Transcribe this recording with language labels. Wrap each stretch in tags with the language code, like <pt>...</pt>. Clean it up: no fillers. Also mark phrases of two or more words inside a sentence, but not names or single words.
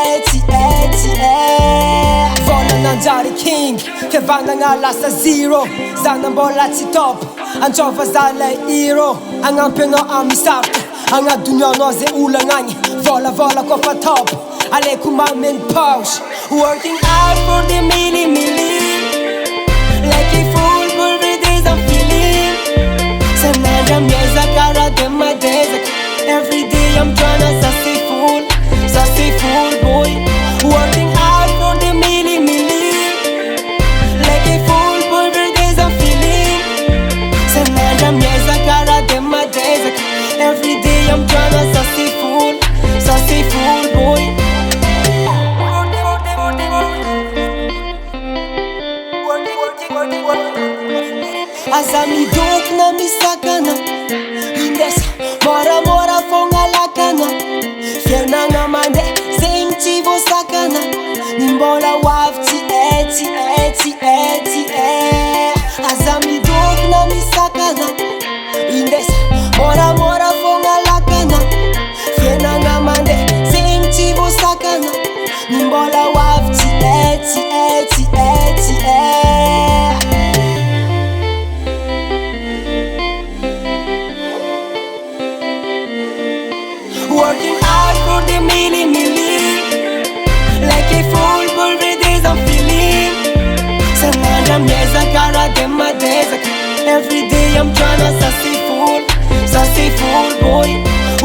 <mg>volananjary king fiavanagna lasa zero zana mbola tsy top antsova zalay hero agnampy anao amy sarotra agnadonianao zay olagnagny volavola kofa top aleko mameno poche</mg> <en>working hard for the milli like a fool for the days I'm feeling</en> <mg>sanandra miezaka raha de madezaka</mg> <en>every day I'm tryna sassy fool boy working hard for the milli like a fool for the days I'm feeling</en> <mg>sanandra miezaka raha de madezaka</mg> <en>every day I'm tryna sassy fool boy</en> <mg>aza midokona misakana indesa moramora fogna lakana fiainagna mandeha zegny tsy voasakana ny mbola hoavy tsy aza midokona misakana indesa moramora fogna lakana fiainagna mandeha zegny tsy voasakana ny mbola hoavy tsy</mg> <en>working hard for the milli like a fool for the days I'm feeling</en> <mg>sanandra miezaka raha de madezaka</mg> <en>every day I'm tryna sassy fool boy</en>